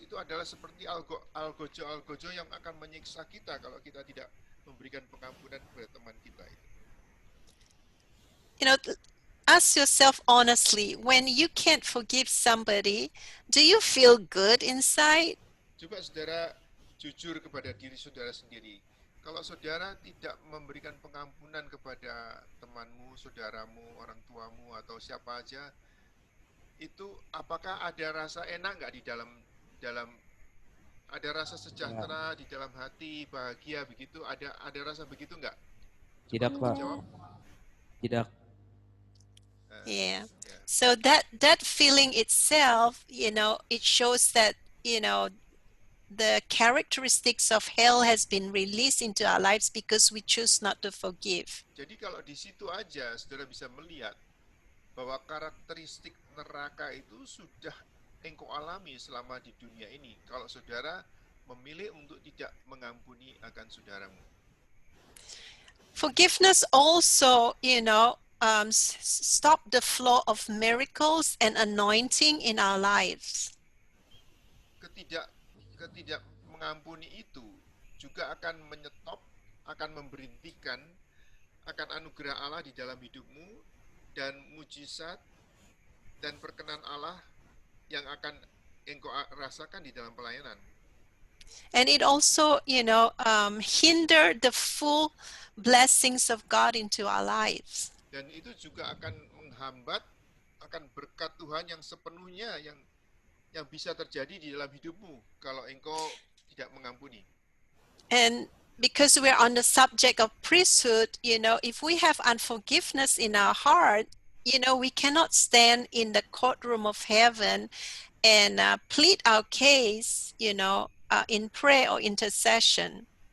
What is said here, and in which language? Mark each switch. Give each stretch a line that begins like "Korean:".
Indonesian: Itu adalah seperti algojo yang akan menyiksa kita kalau kita tidak memberikan pengampunan kepada teman kita itu.
English: Ask yourself honestly, when you can't forgive somebody, do you feel good inside?
Indonesian: Coba saudara jujur kepada diri saudara sendiri. Kalau saudara tidak memberikan pengampunan kepada temanmu, saudaramu, orang tuamu, atau siapa aja, itu apakah ada rasa enak nggak di dalam ada rasa sejahtera di dalam hati, bahagia begitu? Ada rasa begitu nggak? Tidak, Pak. Jawab. Tidak.
English: Yeah. So that feeling itself, it shows that, the characteristics of hell has been released into our lives because we choose not to forgive.
Indonesian: Jadi kalau di situ aja saudara bisa melihat bahwa karakteristik neraka itu sudah engkau alami selama di dunia ini kalau saudara memilih untuk tidak mengampuni akan saudaramu.
English: Forgiveness also, stop the flow of miracles and anointing in our lives.
Indonesian: Ketidak mengampuni itu juga akan menyetop, akan memberhentikan akan anugerah Allah di dalam hidupmu dan mujizat dan perkenan Allah yang akan engkau rasakan di dalam pelayanan.
English: And it also, hinder the full blessings of God into our lives.
Indonesian: Dan itu juga akan menghambat akan berkat Tuhan yang sepenuhnya yang bisa terjadi di dalam hidupmu kalau engkau tidak mengampuni.
English: And because we're on the subject of priesthood, if we have unforgiveness in our heart, we cannot stand in the courtroom of heaven and plead our case, in prayer or intercession.